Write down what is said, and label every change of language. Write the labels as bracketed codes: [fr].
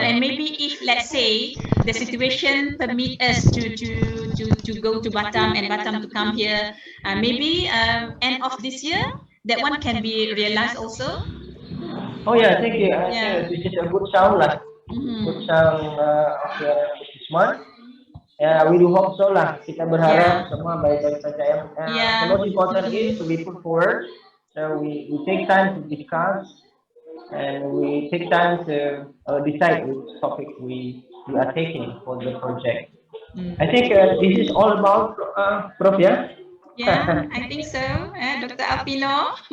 [en] And maybe if, let's say, the situation permit us to go to Batam and Batam to come here, maybe end of this year, that one can be realized also. Oh yeah, thank you. I think this is a good sound lah. Good sound of this month. We do hope so lah. [id] Kita berharap semua baik-baik saja ya. [en] The most important is we put forward. So we take time to discuss, and we take time to decide which topic we are taking for the project. I think this is all about Prof, yeah? Yeah, I think so. Dr. Alpino.